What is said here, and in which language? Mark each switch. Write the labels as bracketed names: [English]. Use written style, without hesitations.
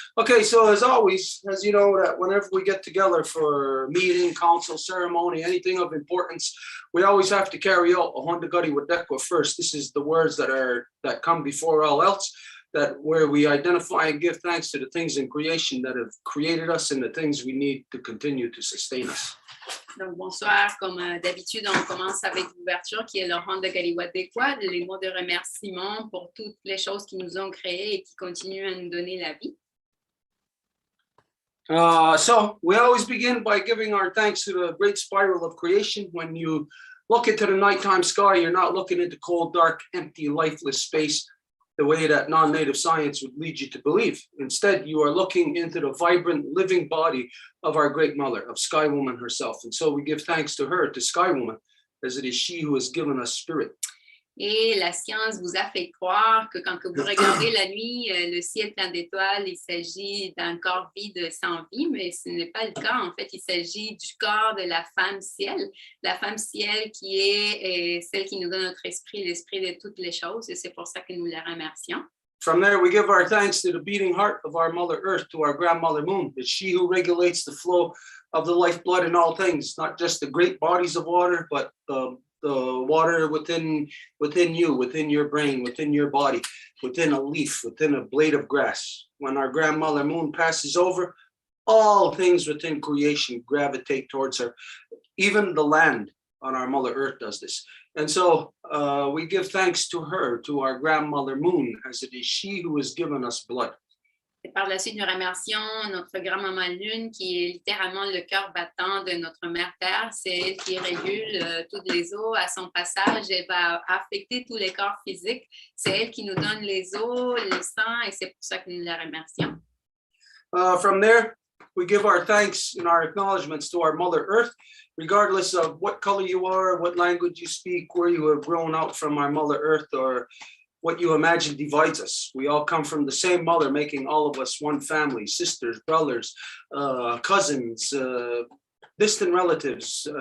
[English] Okay, so as always, as you know, that whenever we get together for meeting, council, ceremony, anything of importance, we always have to carry out a Honda Guddy with Dekwa first. This is the words that come before all else, that where we identify and give thanks to the things in creation that have created us and the things we need to continue to sustain us. [French] Donc, bonsoir. Comme d'habitude, on commence avec l'ouverture qui est le rang de Galiwadekwa, les mots de remerciement pour toutes les choses qui nous ont créés et qui continuent à nous donner la vie. [English] So we always begin by giving our thanks to the great spiral of creation. When you look into the nighttime sky, you're not looking into cold, dark, empty, lifeless space the way that non-native science would lead you to believe. Instead, you are looking into the vibrant, living body of our great mother, of Sky Woman herself. And so we give thanks to her, to Sky Woman, as it is she who has given us spirit. [French] Et la science vous a fait croire que quand que vous regardez la nuit, le ciel plein d'étoiles, il s'agit d'un corps vide sans vie, mais ce n'est pas le cas. En fait, il s'agit du corps de la femme ciel qui est celle qui nous donne notre esprit, l'esprit de toutes les choses, et c'est pour ça que nous la remercions. [English] From there, we give our thanks to the beating heart of our Mother Earth, to our grandmother Moon. It's she who regulates the flow of the lifeblood in all things, not just the great bodies of water, but the water within you, within your brain, within your body, within a leaf, within a blade of grass. When our grandmother Moon passes over, all things within creation gravitate towards her. Even the land on our Mother Earth does this. And so we give thanks to her, to our grandmother Moon, as it is she who has given us blood. [French] Et par la suite, nous remercions notre grand-maman Lune, qui est littéralement le cœur battant de notre mère Terre. C'est elle qui régule toutes les eaux à son passage. Elle va affecter tous les corps physiques. C'est elle qui nous donne les eaux, le sang, et c'est pour ça que nous la remercions. [English] From there, we give our thanks and our acknowledgements to our Mother Earth, regardless of what color you are, what language you speak, where you have grown out from our Mother Earth, or what you imagine divides us. We all come from the same mother, making all of us one family, sisters, brothers, cousins, distant relatives.